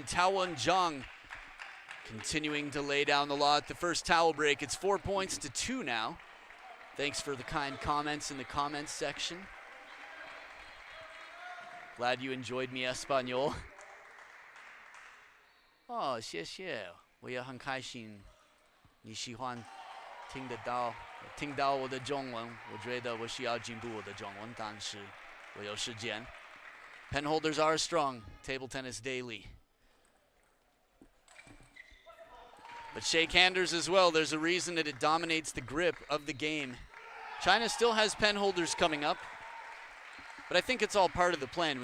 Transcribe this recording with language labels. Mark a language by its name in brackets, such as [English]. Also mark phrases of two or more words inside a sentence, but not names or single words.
[English] Tao Wen-Zhang continuing to lay down the law at the first towel break. It's 4 points to 2 now. Thanks for the kind comments in the comments section. Glad you enjoyed [Spanish] mi español. [Chinese] 哦，谢谢，我也很开心。你喜欢听得到，听到我的中文，我觉得我需要进步我的中文，但是我有时间。 [English] Pen holders are strong. Table tennis daily. But shakehanders as well. There's a reason that it dominates the grip of the game. China still has pen holders coming up, but I think it's all part of the plan.